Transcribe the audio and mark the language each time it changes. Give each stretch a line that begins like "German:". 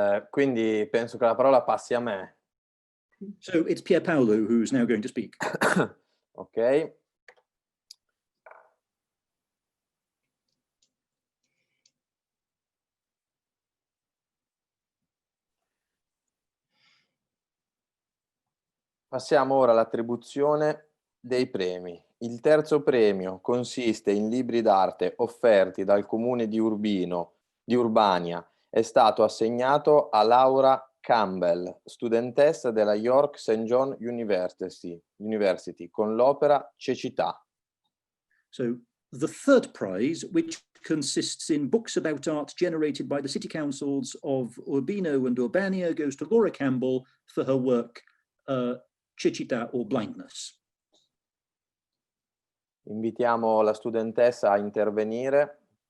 Italian: Quindi penso che la parola passi a me.
English: So it's Pierpaolo who's now going to speak. Ok.
Italian: Passiamo ora all'attribuzione dei premi. Il terzo premio consiste in libri d'arte offerti dal comune di Urbania. È stato assegnato a Laura Campbell, studentessa della York St. John University con l'opera Cecità.
English: So the third prize, which consists in books about art generated by the city councils of Urbino and Urbania, goes to Laura Campbell for her work Cecità or Blindness.
Italian: Invitiamo la studentessa a intervenire.